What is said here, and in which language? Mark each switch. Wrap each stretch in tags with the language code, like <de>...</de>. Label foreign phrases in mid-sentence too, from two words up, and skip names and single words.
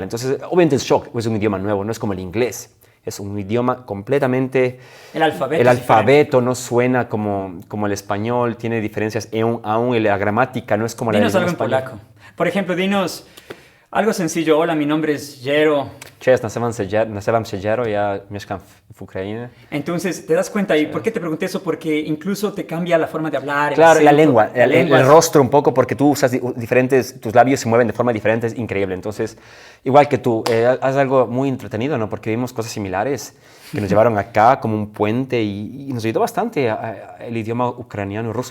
<es>Entonces, obviamente el shock es un idioma nuevo, no es como el inglés. Es un idioma completamente... El alfabeto no suena como el español, tiene diferencias aún la gramática no es como la del español. Dinos algo en polaco. Por ejemplo, dinos algo sencillo. Hola, mi nombre es Jero.</es> <pl>Cześć, nazywam się Jero, ja mieszkam w Ukrainie.</pl> <es>Entonces, ¿te das cuenta? ¿Y por qué te pregunté eso? Porque incluso te cambia la forma de hablar. Claro, la lengua, el rostro un poco, porque tú usas tus labios se mueven de forma diferente, es increíble. Entonces, igual que tú, haz algo muy entretenido, ¿no? Porque vimos cosas similares que nos llevaron acá como un puente y nos ayudó bastante el idioma ucraniano, ruso.</es>